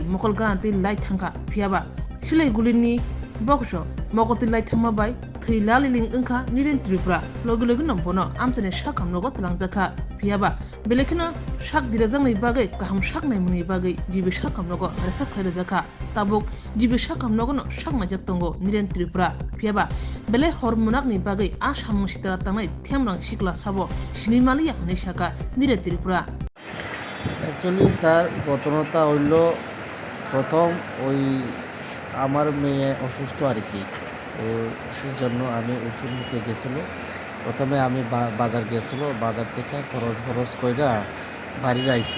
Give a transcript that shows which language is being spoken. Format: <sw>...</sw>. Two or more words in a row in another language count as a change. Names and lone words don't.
<trp>mokol ganati lai thangka phiaba silai gulini bokso mokoti lai thangmabai theilaling engkha niren tripura logi no bono amchane sakam nogo tlangjaka phiaba belekina sak dirajangni bagai kaham saknai muni bagai jibe sakam nogo refa khairajaka tabuk jibe sakam nogo no sakmajak tongo niren tripura phiaba bele hormonakni bagai asam sitra tanai themrang sikla sabo sinimali hane saka niren tripura</trp> <bn>অ্যাকচুয়ালি স্যার ঘটনাটা হইল প্রথম ওই আমার মেয়ে অসুস্থ আর কি। তো সেজন্য আমি ওষুধ নিতে গেছিলো। প্রথমে আমি বাজার গেছিলো, বাজার থেকে খরচ কইরা বাড়ি আইছি।</bn>